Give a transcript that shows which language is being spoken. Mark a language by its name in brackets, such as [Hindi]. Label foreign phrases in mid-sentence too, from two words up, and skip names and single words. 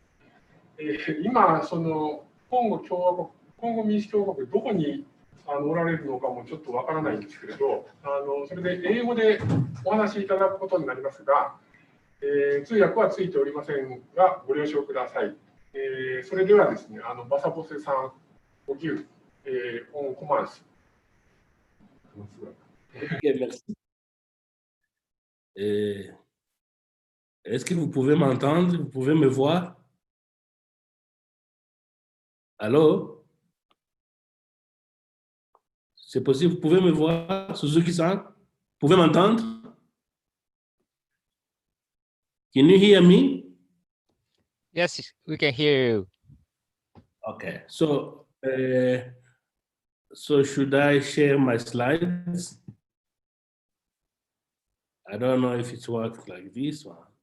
[Japanese] 今、そのコンゴ民主共和国、どこにおられるのかもちょっとわからないんですけれど、それで英語でお話しいただくことになりますが、通訳はついておりませんが、ご了承ください。それではですね、バサボセさん、おぎゅう、オンコマンス。 [French] Okay, merci. Est-ce que vous pouvez m'entendre? Vous pouvez me voir? Allô? C'est possible, vous pouvez me voir, Suzuki-san? Vous pouvez m'entendre? [English] Can you hear me? Yes, we can hear you. Okay, so should I share my slides? I don't know if it works like this one.